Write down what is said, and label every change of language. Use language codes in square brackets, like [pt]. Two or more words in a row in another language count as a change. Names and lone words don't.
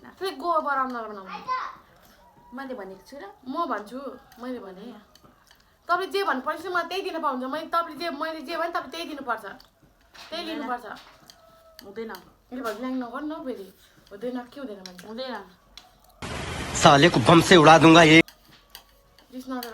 [ne] फेरि गोबर अनुहार बनाउनु मैले भनेको छु र म भन्छु मैले भने तपाईँले जे भन्नुपर्छ मलाई त्यही दिनु पाउँछ मैले तपाईँले जे भने तपाईँले त्यही दिनुपर्छ त्यही लिनुपर्छ हुँदैन यो भाइ ल्याङ नगर्नु न फेरि हुँदैन के हुँदैन भन्छ हुँदैन [hi] साले को बम से उड़ा दूंगा ये [ne] रिस नगर